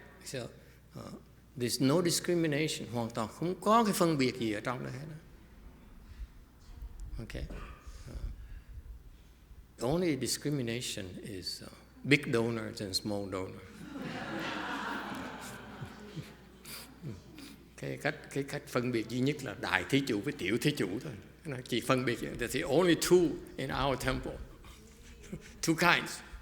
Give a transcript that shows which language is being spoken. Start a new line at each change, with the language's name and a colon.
English: So there's no discrimination.
Vietnamese: Hoàn toàn không có cái phân biệt gì ở trong đó hết.
English: Okay. The only discrimination is big donors and small donors.
Vietnamese: Cái cách phân biệt duy nhất là đại thí chủ với tiểu thí chủ thôi. Nó chỉ phân biệt.
English: There's the only two in our temple. Two kinds.